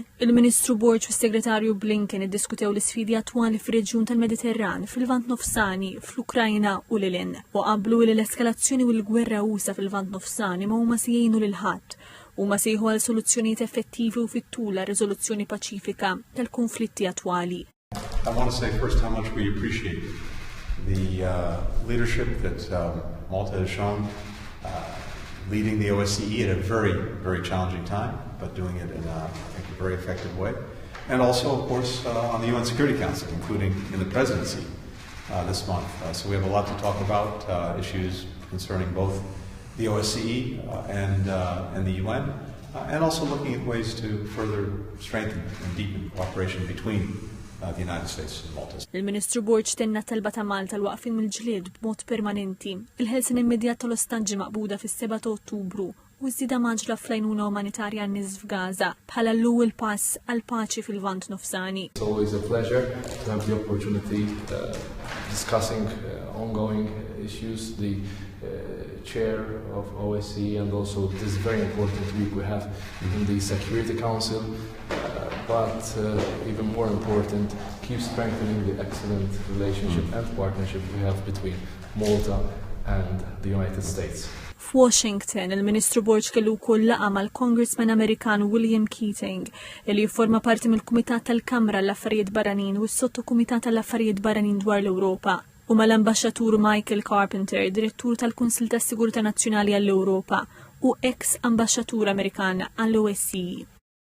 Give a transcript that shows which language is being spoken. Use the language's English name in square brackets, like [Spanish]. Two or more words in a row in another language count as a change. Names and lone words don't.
[Maltese] Il-Ministru Borg u s-Segretarju Blinken iddiskutew l-isfidi attwali fir-reġjun tal-Mediterran, fil-Lvant Nofsani, fl-Ukrajna u lilin, u qablu li l-eskalazzjoni u l-gwerra usa fil-Lvant Nofsani ma huma se jgħinu lil ħadd u ma sejħu għal soluzzjonijiet effettivi u fit-tul riżoluzzjoni paċifika tal-konflitti attwali. [English] I want to say first how much we appreciate the leadership that Malta has shown leading the OSCE at a very, very challenging time, but doing it in a very effective way. And also, of course, on the UN Security Council, including in the presidency this month. So we have a lot to talk about, issues concerning both the OSCE and the UN, and also looking at ways to further strengthen and deepen cooperation between the United States and Malta. [Maltese] Il-Ministru Borg tenna talba ta' Malta l-waqfin mill-ġlied b'mod permanenti, il-ħelsin immedjat tal-ostaġġi maqbuda fis-7 ta' Ottubru u żieda maġla fl-għajnuna umanitarja għan-nies f'Gaza bħala l-ewwel pass għal paċi fil-Lvant Nofsani. [English] It's always a pleasure to have the opportunity discussing ongoing issues. The chair of OSCE and also this very important week we have in the Security Council, but even more important, keep strengthening the excellent relationship and partnership we have between Malta and the United States. [Maltese] F'Washington, il-Ministru Borg kellu wkoll laqa mal-Congressman Amerikan William Keating, li jifforma parti mill-Kumitat tal-Kamra l-Affarijiet Barranin u s-Sottokumitat tal-Affarijiet Barranin dwar l-Ewropa, u mal-Ambaxxatur Michael Carpenter, Direttur tal-Kunsill tas-Sigurtà Nazzjonali għall-Ewropa u ex-Ambaxxatur Amerikan għall-OSCE.